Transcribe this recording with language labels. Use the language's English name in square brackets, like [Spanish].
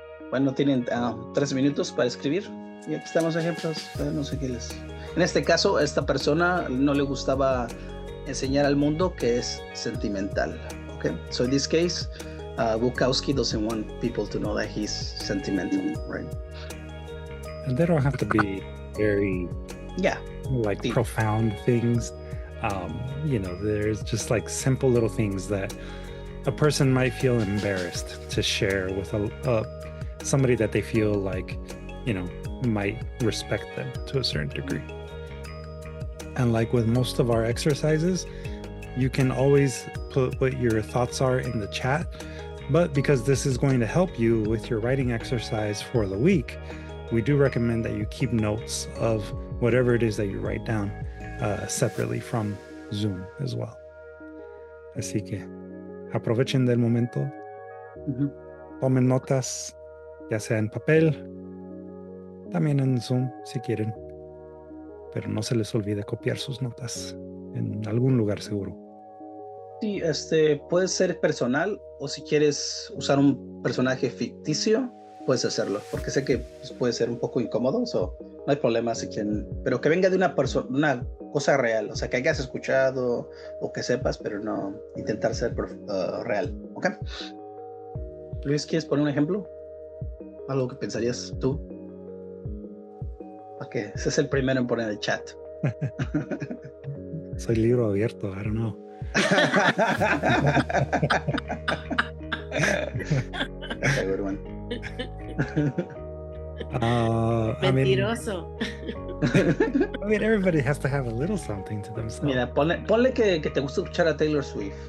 [Spanish] Bueno, tienen 3 minutos para escribir. Y aquí están los ejemplos. No sé qué les... En este caso, a esta persona no le gustaba enseñar al mundo que es sentimental. [English] Okay? So in this case, Bukowski doesn't want people to know that he's sentimental, right? And they don't have to be very like deep. profound things. There's just like simple little things that a person might feel embarrassed to share with somebody that they feel like, might respect them to a certain degree. And like with most of our exercises, you can always put what your thoughts are in the chat, but because this is going to help you with your writing exercise for the week, we do recommend that you keep notes of whatever it is that you write down separately from Zoom as well. [Spanish] Así que aprovechen del momento, tomen notas, ya sea en papel, también en Zoom si quieren, pero no se les olvide copiar sus notas en algún lugar seguro. Sí, puede ser personal, o si quieres usar un personaje ficticio, puedes hacerlo, porque sé que puede ser un poco incómodo, no hay problema si quieren, pero que venga de una cosa real, o sea, que hayas escuchado o que sepas, pero no intentar ser real, ¿ok? Luis, ¿quieres poner un ejemplo? Algo que pensarías tú. Ok, ese es el primero en poner el chat. Soy libro abierto, [English] I don't know. That's a good one. [Spanish] Mentiroso. [English] I mean, everybody has to have a little something to themselves. [Spanish] Mira, ponle que te gusta escuchar a Taylor Swift.